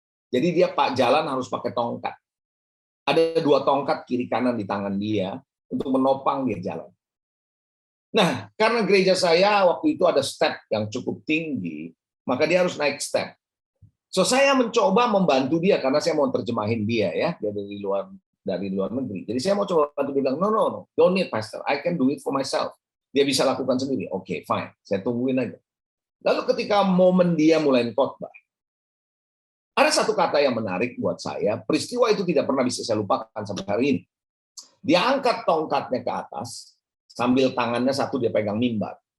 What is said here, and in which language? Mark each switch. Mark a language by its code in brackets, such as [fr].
[id] Jadi dia jalan harus pakai tongkat. Ada 2 tongkat kiri kanan di tangan dia untuk menopang dia jalan. Nah, karena gereja saya waktu itu ada step yang cukup tinggi, maka dia harus naik step. So saya mencoba membantu dia karena saya mau terjemahin dia ya, dia dari luar negeri. Jadi saya mau coba bantu dia bilang, [en] no, don't need pastor, I can do it for myself. [id] Dia bisa lakukan sendiri. Oke, fine. Saya tungguin aja. Lalu ketika momen dia mulai khotbah, ada satu kata yang menarik buat saya. Peristiwa itu tidak pernah bisa saya lupakan sampai hari ini. Dia angkat tongkatnya ke atas, sambil tangannya satu dia pegang mimbar.